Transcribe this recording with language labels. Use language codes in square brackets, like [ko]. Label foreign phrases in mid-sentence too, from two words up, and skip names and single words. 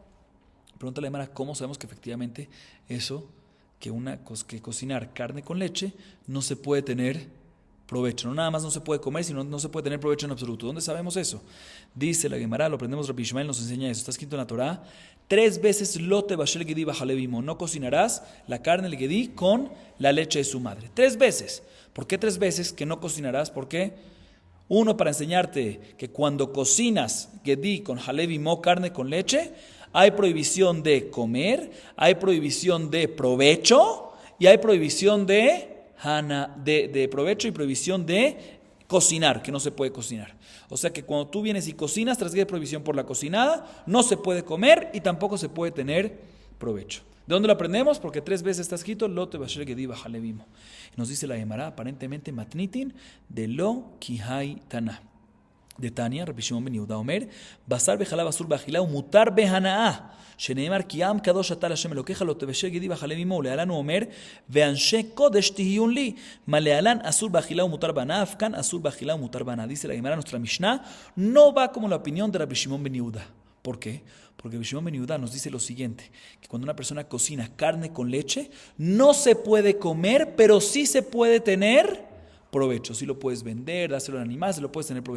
[es] Pregunta la Gemara, ¿cómo sabemos que efectivamente eso, que cocinar carne con leche, no se puede tener provecho? No nada más no se puede comer, sino no se puede tener provecho en absoluto. ¿Dónde sabemos eso? Dice la Gemara, lo aprendemos, Rabbi Ishmael nos enseña eso. Está escrito en la Torá, 3 veces [he] לא תבשל גדי בחלב אמו. [es] No cocinarás la carne del gedi con la leche de su madre. 3 veces. ¿Por qué 3 veces que no cocinarás? ¿Por qué? Uno, para enseñarte que cuando cocinas gedi con jalevimo, carne con leche, hay prohibición de comer, hay prohibición de provecho y hay prohibición de provecho y prohibición de cocinar, que no se puede cocinar. O sea que cuando tú vienes y cocinas, transgrede prohibición por la cocinada, no se puede comer y tampoco se puede tener provecho. ¿De dónde lo aprendemos? Porque 3 veces está escrito [he] לא תבשל גדי בחלב אמו. [es] Nos dice la Gemara, aparentemente [arc] מתניתין דלא כהאי תנא. דתניא, [he] רבי שמעון בן יהודה אומר בשר בחלב אסור באכילה ומותר בהנאה, שנאמר כי עם קדוש אתה להשם אלוקיך לא תבשל גדי ואכלה עמו, ולהלן הוא אומר ואנשי קודש תהיון לי, מה להלן אסור באכילה ומותר בהנאה, אף כאן אסור באכילה ומותר בהנאה. [es] Dice la Gemara, nuestra Mishnah no va como la opinión de Rabbi Shimon ben Yehuda. ¿Por qué? Porque Rabbi Shimon ben Yehuda nos dice lo siguiente, que cuando una persona cocina carne con leche, no se puede comer, pero sí se puede tener provecho. Sí lo puedes vender, dárselo al animal, se lo puedes tener provecho.